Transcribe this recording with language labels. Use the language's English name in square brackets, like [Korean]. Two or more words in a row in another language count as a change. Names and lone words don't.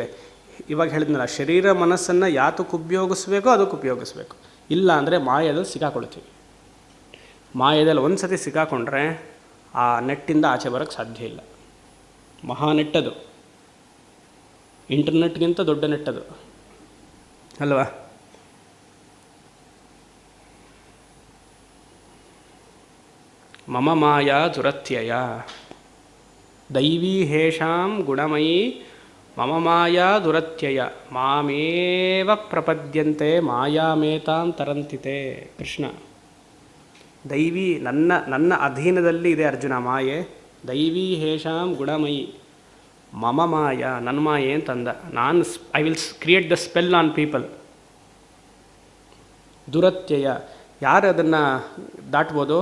[Kannada] ಇವಾಗ ಹೇಳಿದ್ನಲ್ಲ, ಶರೀರ ಮನಸ್ಸನ್ನು ಯಾತಕ್ಕೆ ಉಪಯೋಗಿಸ್ಬೇಕೋ ಅದಕ್ಕೆ ಉಪಯೋಗಿಸ್ಬೇಕು. ಇಲ್ಲ ಅಂದರೆ ಮಾಯದಲ್ಲಿ ಸಿಕ್ಕಾಕೊಳ್ತೀವಿ. ಮಾಯದಲ್ಲಿ ಒಂದು ಸತಿ ಸಿಕ್ಕಾಕೊಂಡ್ರೆ ಆ ನೆಟ್ಟಿಂದ ಆಚೆ ಬರೋಕ್ಕೆ ಸಾಧ್ಯ ಇಲ್ಲ. ಮಹಾ ನೆಟ್ಟದು, ಇಂಟರ್ನೆಟ್ಗಿಂತ ದೊಡ್ಡ ನೆಟ್ಟದು ಅಲ್ವಾ? [Sanskrit] ಮಮ ಮಾಯಾ ದುರತ್ಯಯ ದೈವೀ ಹೇಷಾಂ ಗುಣಮಯೀ ಮಮ ಮಾಯಾ ದುರತ್ಯಯ ಮಾಮೇವ ಪ್ರಪದ್ಯಂತೆ ಮಾಯಾಮೇತಾಂ ತರಂತಿತೆ. [Kannada] ಕೃಷ್ಣ, ದೈವೀ ನನ್ನ ಅಧೀನದಲ್ಲಿ ಇದೆ ಅರ್ಜುನ ಮಾಯೆ. [Sanskrit] ದೈವೀ ಹೇಷಾಂ ಗುಣಮಯಿ ಮಮ ಮಾಯ, [Kannada] ನನ್ನ ಮಾಯೆ ಅಂತಂದ. [English] I will create the spell on people. [Kannada] ದುರತ್ಯಯ, ಯಾರು ಅದನ್ನು ದಾಟ್ಬೋದು?